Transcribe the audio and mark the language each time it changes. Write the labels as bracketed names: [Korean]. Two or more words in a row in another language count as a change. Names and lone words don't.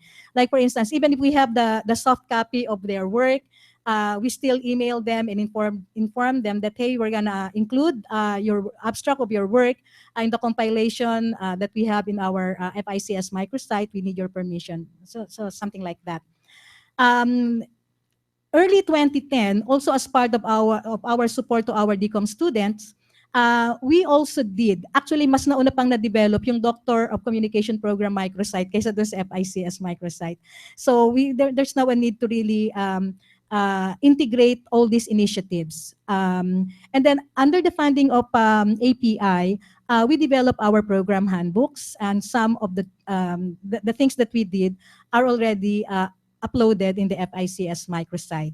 [English] Like, for instance, even if we have the soft copy of their work, we still email them and inform them that, hey, we're gonna include your abstract of your work in the compilation that we have in our FICS microsite. We need your permission. So something like that. Um, Early 2010, also as part of our support to our DCOM students, we also did, actually [Filipino] mas nauna pang na-develop yung Doctor of Communication Program microsite kaysa doon sa FICS microsite. [English] So there's now a need to really integrate all these initiatives. And then under the funding of API, we develop our program handbooks, and some of the things that we did are already uploaded in the FICS microsite.